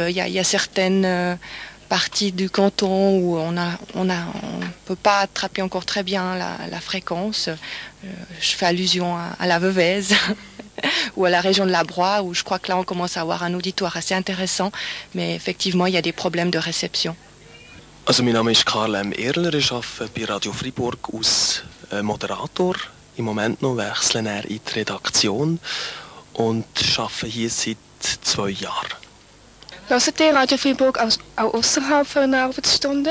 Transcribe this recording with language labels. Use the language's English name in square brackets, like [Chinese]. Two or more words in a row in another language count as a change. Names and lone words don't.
[French] Il y a certaines parties du canton où on peut pas attraper encore très bien la fréquence. Je fais allusion à la Veuvez ou à la région de la Broye, où je crois que là on commence à avoir un auditoire assez intéressant, mais effectivement il y a des problèmes de réception. [German] Also mein Name ist Karl Erler, ich arbeite bei Radio Fribourg als Moderator. Im Moment noch wechsle ich in die Redaktion und arbeite hier seit 2 Jahren. Hört ihr Radio Fribourg auch außerhalb von einer Arbeitsstunde?